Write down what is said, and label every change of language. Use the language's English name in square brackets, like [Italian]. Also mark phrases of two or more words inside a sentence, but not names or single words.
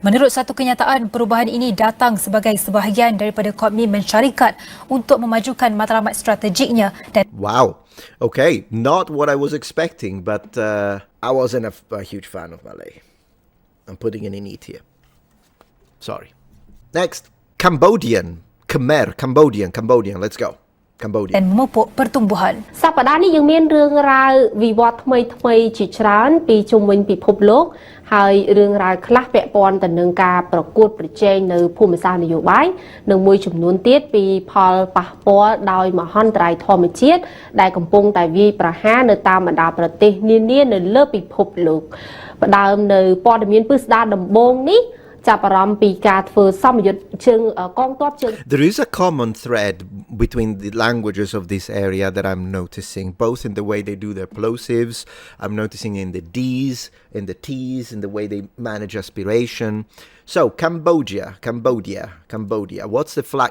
[Malay] Menurut satu kenyataan, perubahan ini datang sebagai sebahagian daripada komitmen syarikat untuk memajukan matlamat strategiknya dan [English] Wow. Okay, not what I was expecting, but I wasn't a huge fan of Malay. I'm putting an in here. Sorry. Next, Cambodian. Cambodian. Let's go. Cambodia. [Malay] Dan memupuk pertumbuhan. [Khmer] សប្តាហ៍នេះយើងមានរឿងរ៉ាវវិវត្តថ្មីជាច្រើនពីជុំវិញពិភពលោកហើយរឿងរ៉ាវខ្លះពាក់ព័ន្ធទៅនឹងការប្រកួតប្រជែងនៅភូមិសាស្ត្រនយោបាយនិងមួយចំនួនទៀតពីផលប៉ះពាល់ដោយមហន្តរាយធម្មជាតិដែលកំពុងតែវាយប្រហារនៅតាមបណ្ដាប្រទេសនានានៅលើពិភពលោកផ្ដើមនៅព័ត៌មានពិស្ដារដំបូងនេះ [English] There is a common thread between the languages of this area that I'm noticing, both in the way they do their plosives, I'm noticing in the Ds, in the Ts, in the way they manage aspiration. So, Cambodia. What's the flag?